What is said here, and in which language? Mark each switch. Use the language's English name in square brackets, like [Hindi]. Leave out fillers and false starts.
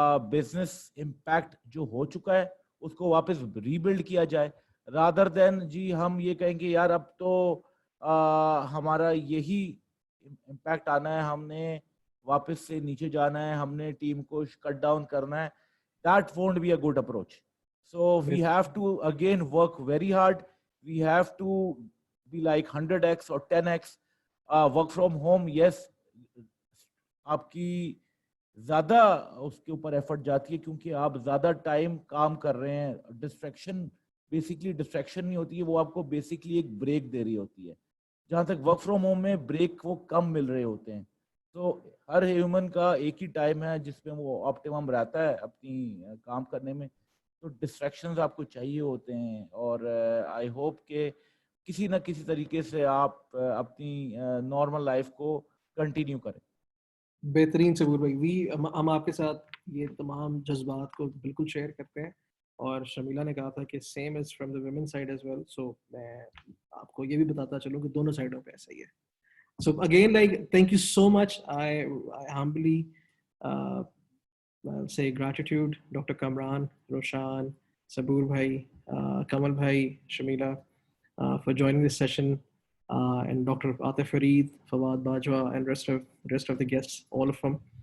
[Urdu] Business impact جو ہو چکا ہے اس کو واپس ری بلڈ کیا جائے, [English] rather than [Urdu] جی ہم یہ کہیں گے یار اب تو ہمارا یہی امپیکٹ آنا ہے, ہم نے واپس سے نیچے جانا ہے, ہم نے ٹیم کو کٹ ڈاؤن کرنا ہے. [English] That won't be a good approach. So we have to again work very hard. We have to be like 100x or 10x. Work from home, yes, [Urdu] آپ کی زیادہ اس کے اوپر ایفرٹ جاتی ہے کیونکہ آپ زیادہ ٹائم کام کر رہے ہیں. ڈسٹریکشن بیسکلی ڈسٹریکشن نہیں ہوتی ہے, وہ آپ کو بیسکلی ایک بریک دے رہی ہوتی ہے. جہاں تک ورک فرام ہوم میں بریک وہ کم مل رہے ہوتے ہیں. تو ہر ہیومن کا ایک ہی ٹائم ہے جس میں وہ آپٹیمم رہتا ہے اپنی کام کرنے میں. تو ڈسٹریکشنز آپ کو چاہیے ہوتے ہیں, اور [English] I hope [Urdu] کہ کسی نہ کسی طریقے سے آپ اپنی نارمل لائف کو کنٹینیو کریں. بہترین صبور بھائی, ہم آپ کے ساتھ یہ تمام جذبات کو بالکل شیئر کرتے ہیں, اور شمیلہ نے کہا تھا کہ [English] Same is from the women side as well. [Urdu] سو میں آپ کو یہ بھی بتاتا چلوں کہ دونوں سائڈوں پہ ایسا ہی ہے. [English] So again, like, thank you so much. I humbly I'll say gratitude, Dr. Kamran, Roshan, Sabur Bhai, Kamal Bhai, Shamila, for joining this session, and Dr. Atif Fareed, Fawad Bajwa, and rest of the guests, all of them.